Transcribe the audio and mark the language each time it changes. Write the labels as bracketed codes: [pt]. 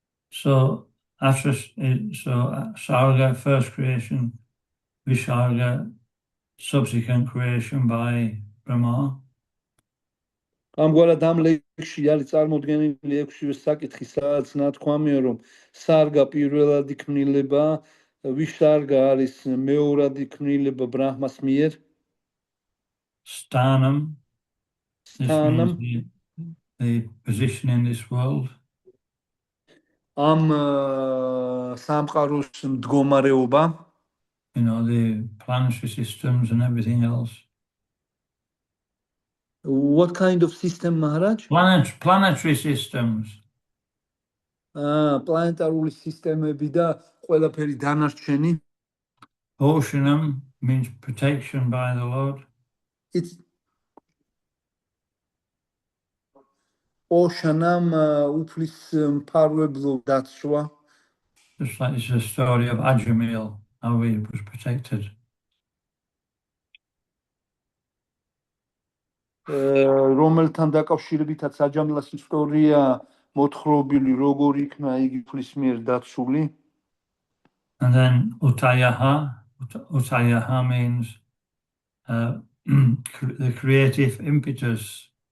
[en] So Sarga, first creation, Visarga, subsequent creation by Brahma. [ka] ამგვარად ამ ლექსში არის წარმოდგენილი 6-ვე საკითხი, სადაც ნათქვამია, რომ სარგა პირველადი ქმნილება, ვიშარგა არის მეორადი ქმნილება ბრაჰმას მიერ. [en] Sthanam, this Sthanam. means the position in this world. [ka] ამ სამყაროს მდგომარეობა, [en] You know, the planetary systems and everything else. what kind of system, Maharaj? Planetary systems. [ka] პლანეტარული სისტემები და ყველაფერი დანარჩენი. [en] Poshanam means protection by the Lord. It's [ka] Poshanam უფლის მფარვებლო დაცვა. [en] Just like it's a story of Ajamil, how he was protected. [ka] რომელთან დაკავშირებითაც აჯამლას ისტორია მოთხრობილი, როგორ იქნა იგი უფლის მიერ დაცული. [en] And then Utayaha means the creative impetus.